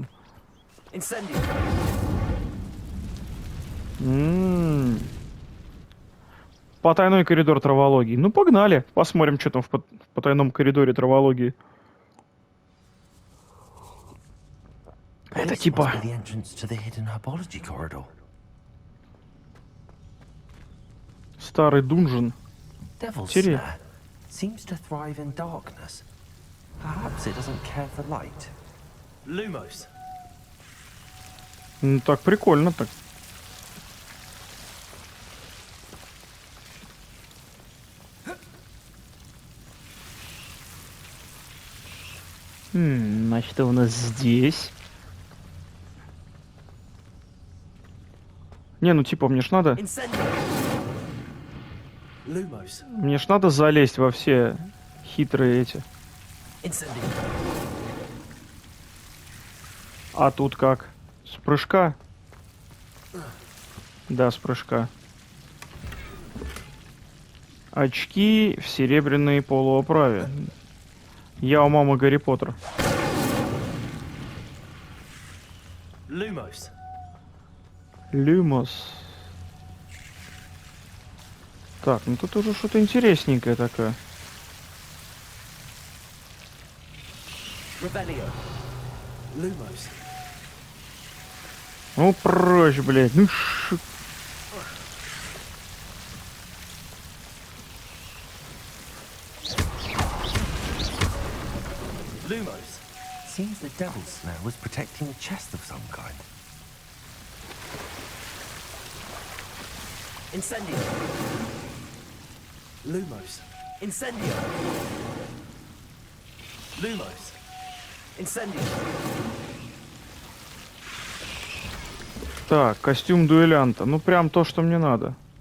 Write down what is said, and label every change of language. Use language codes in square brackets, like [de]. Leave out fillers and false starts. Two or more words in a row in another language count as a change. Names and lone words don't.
[ru] Incendio. Потайной коридор травологии. Ну, погнали. Посмотрим, что там в потайном коридоре травологии. Это [en] This [ru] типа... [en] must be the entrance to the hidden herbology corridor. [ru] Старый дунжен. [en] Devil's [ru] Интересно. [en] snare seems to thrive in darkness. Perhaps it doesn't care for light. [ru] Lumos. Ну, так прикольно так. Значит, что у нас здесь? Не, ну типа, мне ж надо... Incendio. Lumos. Мне ж надо залезть во все хитрые эти. Incendio. А тут как? С прыжка? Да, с прыжка. Очки в серебряной полуоправе. Я у мамы Гарри Поттер. Lumos. Люмос. Так, ну тут уже что-то интересненькое такое. Revelio. Lumos. Ну прочь, блядь. Ну Lumos. [en] Seems the devil's snare was protecting a chest of some kind. [ru] Incendio. Lumos. Incendio. Lumos. Incendio. Так, костюм дуэлянта. Ну прям то, что мне надо.